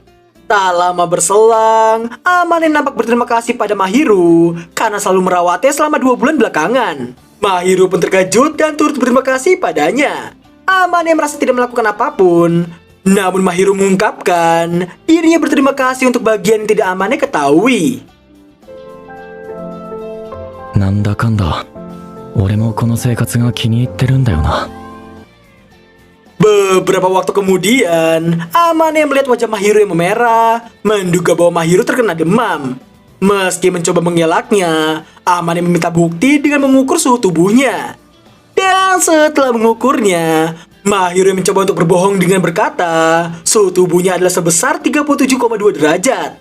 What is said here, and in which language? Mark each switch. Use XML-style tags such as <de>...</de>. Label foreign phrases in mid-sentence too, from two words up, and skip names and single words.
<id>Tak lama berselang, Amane nampak berterima kasih pada Mahiru karena selalu merawatnya selama 2 bulan belakangan. Mahiru pun terkejut dan turut berterima kasih padanya. Amane merasa tidak melakukan apapun. Namun Mahiru mengungkapkan dirinya berterima kasih untuk bagian yang tidak Amane ketahui.</id> <ja>なんだかんだ俺もこの生活が気に入ってるんだよな。</ja> <id>Beberapa waktu kemudian, Amane melihat wajah Mahiru yang memerah, menduga bahwa Mahiru terkena demam. Meski mencoba mengelaknya, Amane meminta bukti dengan mengukur suhu tubuhnya. Dan setelah mengukurnya, Mahiru yang mencoba untuk berbohong dengan berkata suhu tubuhnya adalah sebesar 37,2 derajat.</id>